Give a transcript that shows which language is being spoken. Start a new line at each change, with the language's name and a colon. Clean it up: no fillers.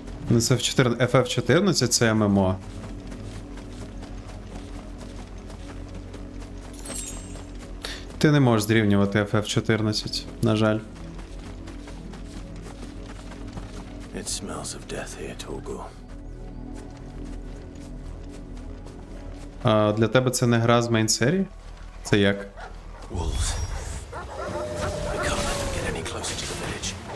Ukrainian: FF14 це ММО. Ти не можеш зрівнювати FF14, на жаль.
English: It smells of death here, Torgal.
Ukrainian: А для тебе це не гра з мейн-серії? Це як?
English: Wolves. We can't let them get any closer to the village.